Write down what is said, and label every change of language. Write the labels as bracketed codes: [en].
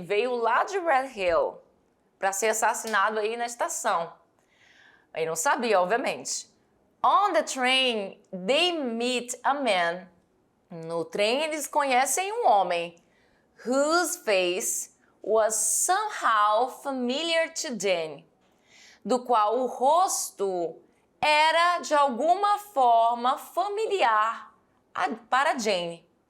[pt] Ele veio lá de Red Hill para ser assassinado aí na estação. Ele não sabia, obviamente. [en] On the train, they meet a man. [pt] No trem, eles conhecem um homem, [en] whose face was somehow familiar to Jane, [pt] do qual o rosto era de alguma forma familiar para Jane,